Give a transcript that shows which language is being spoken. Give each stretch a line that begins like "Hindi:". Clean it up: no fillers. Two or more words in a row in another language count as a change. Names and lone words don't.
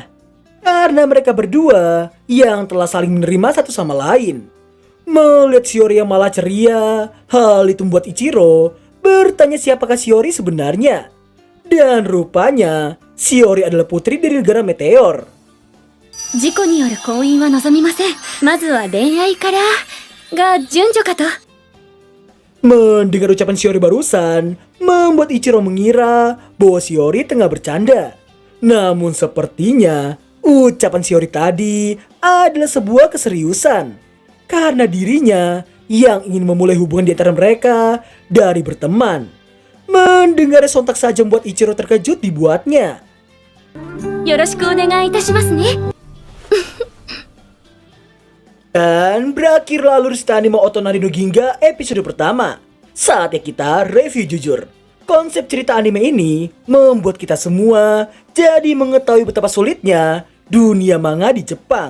Indonesian: Karena mereka berdua yang telah saling menerima satu sama lain. Melihat Shiori yang malah ceria, hal itu membuat Ichiro bertanya siapakah Shiori sebenarnya. Dan rupanya, Shiori adalah putri dari negara Meteor.
Japanese: 事故による婚姻は望みません。まずは恋愛からが順序かと。
Indonesian: Mendengar ucapan Shiori barusan, membuat Ichiro mengira bahwa Shiori tengah bercanda. Namun sepertinya, ucapan Shiori tadi adalah sebuah keseriusan. Karena dirinya yang ingin memulai hubungan di antara mereka dari berteman. Mendengar sontak saja membuat Ichiro terkejut dibuatnya.
Japanese: よろしくお願いいたしますね。
Indonesian: Dan berakhirlah alur cerita anime Otonari no Ginga episode pertama. Saatnya kita review jujur. Konsep cerita anime ini membuat kita semua jadi mengetahui betapa sulitnya dunia manga di Jepang.